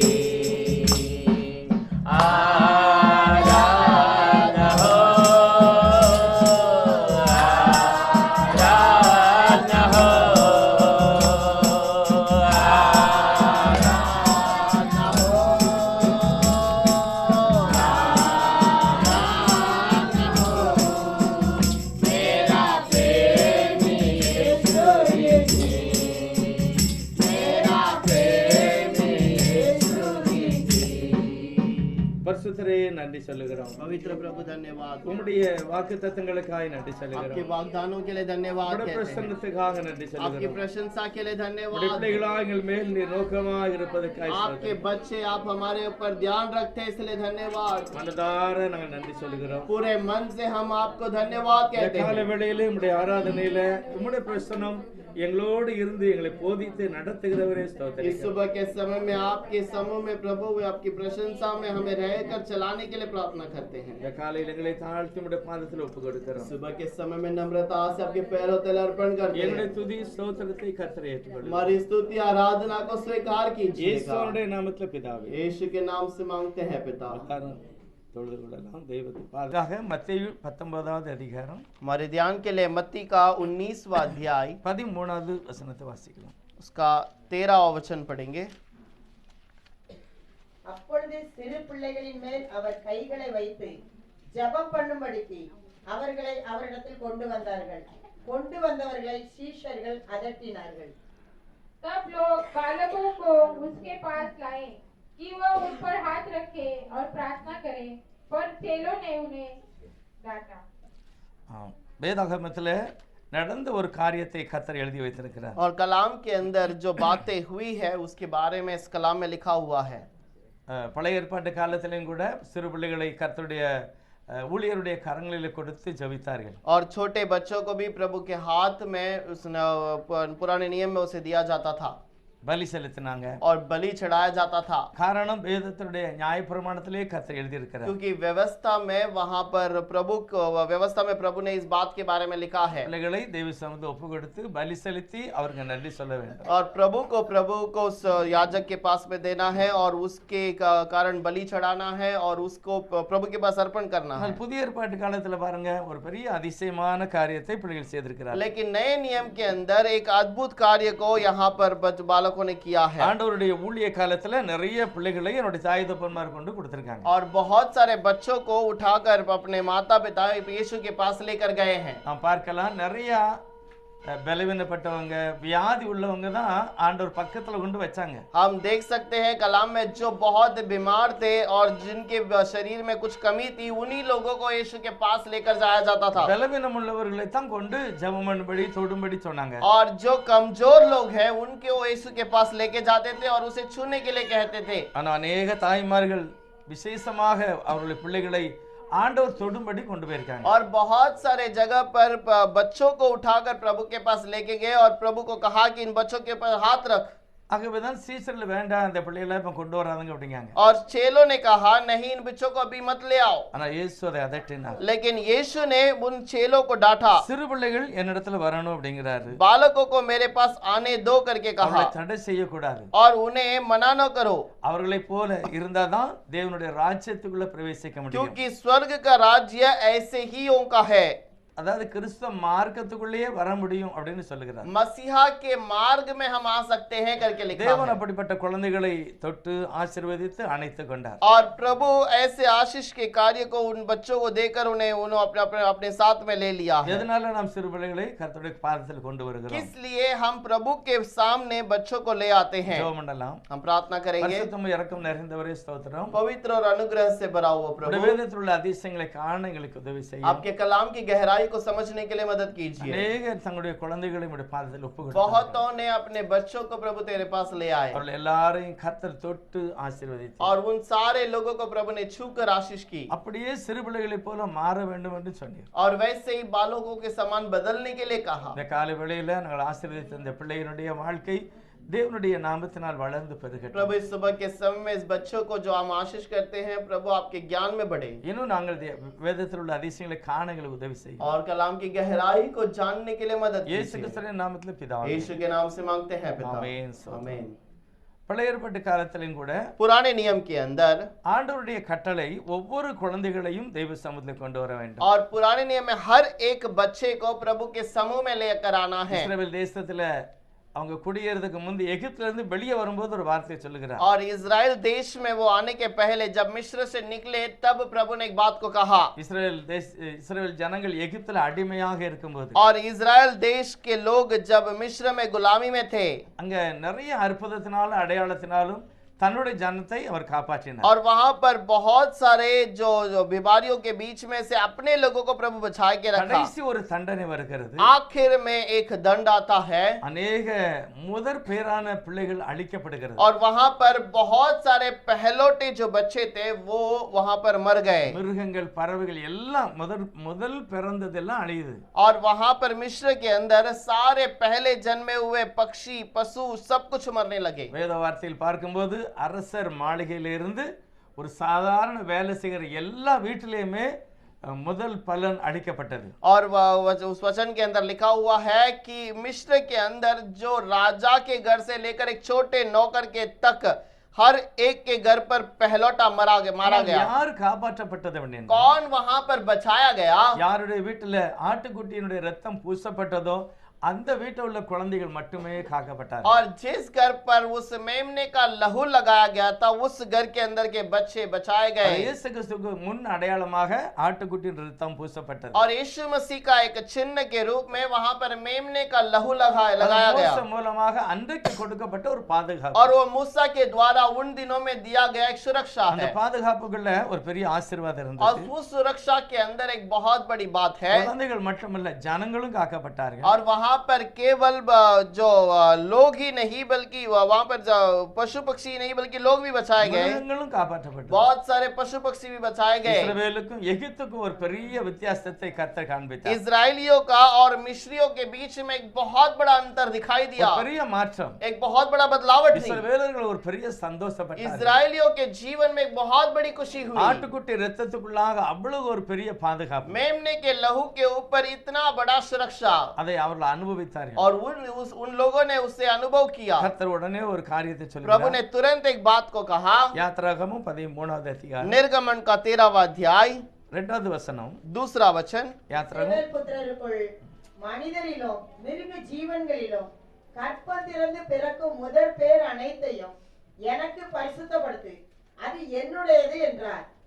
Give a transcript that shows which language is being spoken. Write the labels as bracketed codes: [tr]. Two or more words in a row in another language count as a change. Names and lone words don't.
[hi] आराधना हो, आराधना हो, आराधना हो, आराधना हो। मेरा प्रेमी यीशु जी, मेरा प्रेमी यीशु जी। [ta] பரிசுத்தரே நன்றி சொல்லுகிறோம். [hi] पवित्र प्रभु धन्यवाद, [ta] உம்முடைய வாக்குத்தத்தங்களுக்காய் நன்றி [hi] आपके [ta] சொல்லுகிறோம். [hi] वाग्दानों के लिए धन्यवाद [ta] உம்முடைய [hi] कहते हैं, [ta] பிரசன்னத்துக்காக நன்றி [hi] आपकी [ta] சொல்லுகிறோம். [hi] प्रशंसा के लिए [ta] உம்முடைய [hi] धन्यवाद। [ta] பிள்ளைகளாக எங்கள் மேல் நீர் நோக்கமாக இருப்பதற்காய் [hi] आपके [ta] ஸ்தோத்திரம். [hi] बच्चे आप हमारे ऊपर ध्यान रखते हैं, इसलिए धन्यवाद। [ta] மனதார நாங்கள் நன்றி சொல்லுகிறோம். [hi] पूरे मन से हम आपको धन्यवाद [ta] இந்த [hi] कहते [ta] கால [hi] हैं। [ta] வேளையிலே உம்முடைய ஆராதனையில உம்முடைய பிரசன்னம் எங்களோடு இருந்து எங்களை போதித்து நடத்துகிறவரே [hi] इस [ta] ஸ்தோத்திரம். [hi] सुबह के समय में आपके समूह में प्रभु आपकी प्रशंसा में हमें रहकर चलाने के लिए प्रार्थना करते हैं। [ta] இந்த காலையில் எங்களை தாழ்த்தி உம்முடைய பாதத்தில் ஒப்பு கொடுக்கிறோம். [hi] सुबह के समय में नम्रता से आपके पैरों तले अर्पण करते [ta] என்னுடைய [hi] हैं। [ta] துதி ஸ்தோத்திரத்தை கர்த்தர் ஏற்றுக்கொள்ளும். [hi] हमारी स्तुति आराधना को स्वीकार कीजिएगा। [ta] இயேசுவுடைய நாமத்தில் பிதாவே. [hi] यीशु के नाम से मांगते हैं पिता। [ta] உட்காரும். தொழுது கொள்ளலாம். தெய்வத்தை பாதுகாக மத்தேயு 19வது அதிகாரம் [hi] हमारे ध्यान के लिए मत्ती का 19वां अध्याय [ta] 13வது வசனத்தை வாசிக்கலாம். [hi] उसका 13वां वचन पढ़ेंगे। [ta] அப்பொழுது சிறு பிள்ளைகளின் மேல் அவர் கைகளை வைத்து ஜெபம் பண்ணும்படிக்கு அவர்களை அவரிடத்தில் கொண்டு வந்தார்கள். கொண்டு வந்தவர்களை சீஷர்கள் அதட்டினார்கள். [hi] तब लोग बालकों को उसके पास लाए कि वह उन पर हाथ रखे और प्रार्थना करे, पर चेलों ने उन्हें डांटा। [ta] வேதாகமத்தில் நடந்த ஒரு காரியத்தை கர்த்தர் எழுதி வைத்திருக்கிறார். [hi] और कलाम के अंदर जो बातें हुई है उसके बारे में इस कलाम में लिखा हुआ है। [ta] பழைய ஏற்பாட்டு காலத்திலும் கூட சிறு பிள்ளைகளை கர்த்தருடைய ஊழியருடைய கரங்களில் கொடுத்து ஜெபித்தார்கள். [hi] और छोटे बच्चों को भी प्रभु के हाथ में उस पुराने नियम में उसे दिया जाता था [ta] பலி செலுத்தினாங்க. [hi] और बलि चढ़ाया जाता था, [ta] காரணம் வேதத்தினுடைய நியாயப்பிரமாணத்திலே கர்த்தர் எழுதியிருக்கிறார். [hi] क्योंकि व्यवस्था में वहां पर व्यवस्था में प्रभु ने इस बात के बारे में लिखा है। [ta] பிள்ளைகளை தேவ சமூகத்தில் ஒப்பு கொடுத்து பலி செலுத்தி அவருக்கு நன்றி சொல்ல வேண்டும். [hi] और प्रभु को उस याजक के पास में देना है और उसके कारण बलि चढ़ाना है और उसको प्रभु के पास अर्पण करना है। [ta] ஆனால் புதிய ஏற்பாட்டு காலத்துல பாருங்க ஒரு பெரிய அதிசயமான காரியத்தை பிள்ளைகள் செய்திருக்கிறார். [hi] लेकिन नए नियम के अंदर एक अद्भुत कार्य को यहाँ पर बालकों ने किया है। [ta] ஆண்டவருடைய ஊழிய காலத்துல நிறைய பிள்ளைகளை என்னுடைய தாய் தகப்பன்மார் கொண்டு கொடுத்திருக்காங்க. [hi] और बहुत सारे बच्चों को उठाकर अपने माता पिता यीशु के पास लेकर गए हैं। [ta] நாம் பார்க்கலாம் நிறைய பலவீனப்பட்டவங்க வியாதி உள்ளவங்க தான் ஆண்டவர் பக்கத்துல கொண்டு வச்சாங்க. [hi] हम देख सकते हैं कलाम में जो बहुत बीमार थे और जिनके शरीर में कुछ कमी थी उन्हीं लोगों को यीशु के पास लेकर जाया जाता था। [ta] பலவீனம் உள்ளவர்களை தான் கொண்டு ஜெபம் பண்ணும்படி தொடும்படி சொன்னாங்க. [hi] और जो कमजोर लोग हैं उनके वो यीशु के पास लेके जाते थे और उसे छूने के लिए कहते थे। [ta] ஆனா अनेक தாய்மார்கள் விசேஷமாக அவருடைய பிள்ளைகளை ஆண்டவர் தொடும்படி கொண்டு போயிருக்காங்க. [hi] और बहुत सारे जगह पर बच्चों को उठाकर प्रभु के पास लेके गए और प्रभु को कहा कि इन बच्चों के ऊपर हाथ रख। [ta] ஆகவேதான் சீசர்ல வேண்டாம் அந்த பிள்ளைகளை இப்ப கொண்டு வராதுங்க அப்படிங்காங்க. [hi] और चेलों ने कहा नहीं इन बच्चों को अभी मत ले आओ, [ta] ஆனா இயேசு அதை அதட்டினார். [hi] लेकिन यीशु ने उन चेलों को डांटा। [ta] சிறு பிள்ளைகள் என்னிடத்துல வரணும் அப்படிங்கிறாரு. [hi] बालकों को मेरे पास आने दो करके कहा [ta] அவர்களை தடை செய்யக்கூடாது. [hi] और उन्हें मना न करो, [ta] அவர்களை போல இருந்தாதான் தேவனுடைய ராஜ்யத்துக்குள்ள பிரவேசிக்க முடியும். [hi] क्योंकि स्वर्ग का राज्य ऐसे ही उनका है। [ta] அதாவது கிறிஸ்தவ மார்க்கத்துக்குள்ளேயே வர முடியும் அப்படின்னு சொல்லுகிறார். [hi] मसीहा के मार्ग में हम आ सकते हैं करके लिखा [ta] தேவன் [hi] है। [ta] அப்படிப்பட்ட குழந்தைகளை தொட்டு ஆசீர்வதித்து அணைத்து கொண்டார். [hi] और प्रभु ऐसे आशीष के कार्य को उन बच्चों को देकर उन्हें अपने साथ में ले लिया है। [ta] எதனால நாம் சிறு பிள்ளைகளை கர்த்தருடைய பாதத்தில் கொண்டு வருகிறோம்? [hi] किस लिए हम प्रभु के सामने बच्चों को ले आते हैं? [ta] ஜெபம் பண்ணலாம். [hi] हम प्रार्थना करेंगे। [ta] பரிசுத்தமும் இரக்கம் நிறைந்தவரே ஸ்தோத்திரம். [hi] पवित्र और अनुग्रह से भरा हुआ [ta] உம்முடைய [hi] प्रभु, [ta] வேதத்தில் உள்ள அதிசயங்களை காண எங்களுக்கு உதவி செய்யும். [hi] आपके कलाम की गहराई को समझने के लिए मदद कीजिए। [ta] அநேகர் தங்களுடைய குழந்தைகளை உம்முடைய பாதத்தில் ஒப்பு கொடுத்தார்கள். [hi] बहुतों ने अपने बच्चों को प्रभु तेरे पास ले आए [ta] அவர்கள் எல்லாரையும் கர்த்தர் தொட்டு ஆசீர்வதித்தார். [hi] और उन सारे लोगों को प्रभु ने छूकर आशीष की [ta] அப்படியே சிறு பிள்ளைகளைப் போல மாற வேண்டும் என்று சொன்னீர். [hi] और वैसे ही बालकों के समान बदलने के लिए कहा। [ta] இந்த காலை வேளையில நாங்கள் ஆசீர்வதித்த இந்த பிள்ளையினுடைய வாழ்க்கை தேவனுடைய நாமத்தினால் வளர்ந்து பெருகட்டும். [hi] प्रभु इस सुबह के समय में इस बच्चों को जो हम आशीष करते हैं, प्रभु आपके ज्ञान में बढ़े [ta] இன்னும் நாங்கள் வேதத்தில் உள்ள அதிசயங்களை காண எங்களுக்கு உதவி செய்யும். [hi] और कलाम की गहराई को जानने के लिए मदद [ta] இயேசு [hi] कीजिए। [ta] கிறிஸ்துவின் நாமத்தில் பிதாவே. [hi] यीशु के नाम से मांगते हैं पिता, [ta] ஆமென். [hi] आमीन। [ta] பழைய ஏற்பாட்டு காலத்திலும் கூட [hi] पुराने नियम के अंदर [ta] ஆண்டவருடைய கட்டளை ஒவ்வொரு குழந்தைகளையும் தெய்வ சமூகத்தில் கொண்டு வர வேண்டும். [hi] और पुराने नियम में हर एक बच्चे को प्रभु के समूह में लेकर आना है। [ta] இஸ்ரவேல் தேசத்துல அவங்க குடியேறதுக்கு முந்தி எகிப்துல இருந்து வெளியே வரும்போது ஒரு வார்த்தையை சொல்லுகிறார். [hi] और इजराइल देश में वो आने के पहले जब मिस्र से निकले तब प्रभु ने एक बात को कहा। [ta] இஸ்ரவேல் ஜனங்கள் எகிப்துல அடிமையாக இருக்கும்போது [hi] और इजराइल देश के लोग जब मिस्र में गुलामी में थे, [ta] அங்க நிறைய அற்புதத்தினாலும் அடையாளத்தினாலும் தன்னுடைய ஜனத்தை அவர் காப்பாற்றினார். [hi] और वहां पर बहुत सारे जो बीमारियों के बीच में से अपने लोगों को प्रभु बचा के रखा। [ta] கடைசி ஒரு தண்டனை வருகிறது. [hi] आखिर में एक दंड आता है [ta] அநேக முதற் பேரான பிள்ளைகள் அழிக்கப்படுகிறது. [hi] और वहां पर बहुत सारे पहलौटे जो बच्चे थे वो वहां पर मर गए [ta] மிருகங்கள் பறவைகள் எல்லாம் முதல் பிறந்ததெல்லாம் அழியுது. [hi] और वहां पर मिस्र के अंदर सारे पहले जन्मे हुए पक्षी पशु सब कुछ मरने लगे। [ta] வேத வார்த்தையில் பார்க்கும்போது அரசர் மாளிகையிலிருந்து ஒரு சாதாரண வேலை செய்கிற எல்லா வீட்டிலேயுமே முதல் பலன் அளிக்கப்பட்டது. [hi] और उस वचन के अंदर लिखा हुआ है कि मिस्र के अंदर जो राजा के घर से लेकर एक छोटे नौकर के तक हर एक के घर पर पहलौटा मारा गया। [ta] யார் காப்பாற்றப்பட்டது அப்படின்னா [hi] कौन वहां पर बचाया गया? [ta] யாருடைய வீட்டுல ஆட்டுக்குட்டியினுடைய ரத்தம் பூசப்பட்டதோ அந்த வீட்டில் உள்ள குழந்தைகள் மட்டுமே காக்கப்பட்டார்கள். [hi] और जिस घर पर उस मेमने का लहू लगाया गया था उस घर के अंदर के बच्चे बचाए गए। [ta] இயேசு கிறிஸ்துவுக்கு முன் அடையாளமாக ஆட்டுக்குட்டியின் ரத்தம் பூசப்பட்டது. [hi] और यीशु मसीह का एक चिन्ह के रूप में वहां पर मेमने का लहू लगाया गया। [ta] மோசே மூலமாக அன்றைக்கு கொடுக்கப்பட்ட ஒரு பாதுகாப்பு. [hi] और वो मूसा के द्वारा उन दिनों में दिया गया एक सुरक्षा [ta] அந்த [hi] है। [ta] பாதுகாப்புக்குள்ள ஒரு பெரிய ஆசீர்வாதம் [hi] और [ta] இருந்தது. [hi] उस सुरक्षा के अंदर एक बहुत बड़ी बात है। [ta] குழந்தைகள் மட்டுமல்ல ஜனங்களும் காக்கப்பட்டார்கள். [hi] और वहां पर केवल जो लोग ही नहीं बल्कि वहां पर पशु पक्षी नहीं बल्कि लोग भी बचाए गए। [ta] மிருகங்களும் காப்பாற்றப்பட்டது. [hi] बहुत सारे पशु पक्षी भी बचाए गए। [ta] இஸ்ரவேலுக்கும் எகிப்துக்கும் ஒரு பெரிய வித்தியாசத்தை கர்த்தர் காண்பித்தார். [hi] इजरायलियों का और मिस्रियों के बीच में एक बहुत बड़ा अंतर दिखाई दिया। [ta] ஒரு பெரிய माற்றம். [hi] एक बहुत बड़ा बदलावट थी। [ta] இஸ்ரவேலர்கள் ஒரு பெரிய சந்தோஷப்பட்டார்கள். [hi] इजरायलियों के जीवन में एक बहुत बड़ी खुशी हुई। [ta] ஆட்டுக்குட்டி ரத்தத்துக்குள்ளாக அவ்வளவு ஒரு பெரிய பாதுகாப்பு. [hi] मेमने के लहू के ऊपर इतना बड़ा सुरक्षा [ta] அதை அவர்கள் அனுபவித்தார்கள். [hi] और उन लोगों ने उससे अनुभव किया। [ta] கர்த்தர் உடனே ஒரு காரியத்தை [hi] प्रभु [ta] சொல்கிறார். [hi] ने तुरंत एक बात को कहा। [ta] யாத்ராகமம் 13வது அதிகாரம் [hi] निर्गमन का 13वां अध्याय [ta] 2வது வசனம். [hi] दूसरा वचन। [ta] யாத்ராகமம் இஸ்ரவேல் புத்திரருக்குள் மனிதரிலும் மிருக ஜீவன்களிலும் கற்பம் திறந்து பிறக்கும் முதற் பேர் அனைத்தையும் எனக்கு பரிசுத்தப்படுத்து, அது என்னுடையது என்றார்.